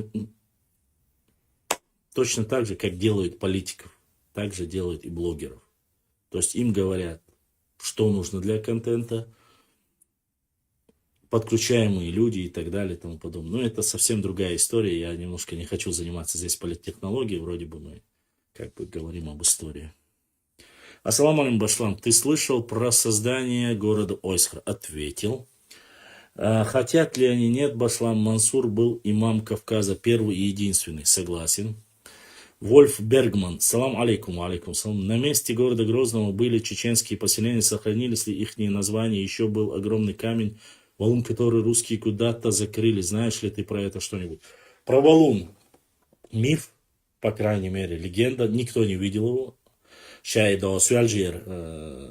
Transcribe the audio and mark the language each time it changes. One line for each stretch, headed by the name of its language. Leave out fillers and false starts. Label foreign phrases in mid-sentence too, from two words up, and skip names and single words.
Russian: Точно так же, как делают политиков, так же делают и блогеров. То есть им говорят, что нужно для контента, подключаемые люди и так далее и тому подобное. Но это совсем другая история. Я немножко не хочу заниматься здесь политтехнологией. Вроде бы мы как бы говорим об истории.
Arabic: السلام عليكم, Башлам.
Russian: Ты слышал про создание города Ойсхар? Ответил. Хотят ли они? Нет, Башлам. Мансур был имам Кавказа, первый и единственный. Согласен. Вольф Бергман.
Arabic: سلام عليكم، عليكم سلام.
Russian: На месте города Грозного были чеченские поселения. Сохранились ли их названия? Еще был огромный камень, валун, который русские куда-то закрыли. Знаешь ли ты про это что-нибудь? Про валун. Миф, по крайней мере, легенда. Никто не видел его. Шайдо Сюальджир.